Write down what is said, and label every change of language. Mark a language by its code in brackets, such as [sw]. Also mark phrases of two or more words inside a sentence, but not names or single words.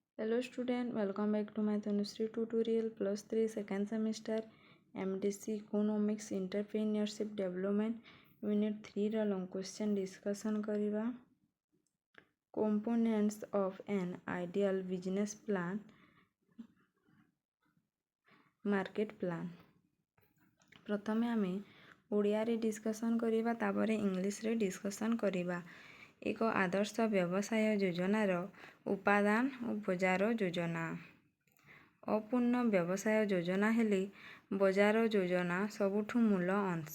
[en] Hello student, welcome back to my Tanushree tutorial plus 3 second semester MDC Economics Entrepreneurship Development Unit 3 ର long question discussion କରିବା। Components of an ideal business plan, market plan। [or] ପ୍ରଥମେ ଆମେ ଓଡ଼ିଆରେ ଡିସ୍କସନ୍ କରିବା, ତାପରେ ଇଂଲିଶରେ ଡିସ୍କସନ୍ କରିବା। ଏକ ଆଦର୍ଶ ବ୍ୟବସାୟ ଯୋଜନାର ଉପାଦାନ ଓ ବଜାର ଯୋଜନା। ଅପୂର୍ଣ୍ଣ ବ୍ୟବସାୟ ଯୋଜନା ହେଲେ ବଜାର ଯୋଜନା ସବୁଠୁ ମୂଳ ଅଂଶ।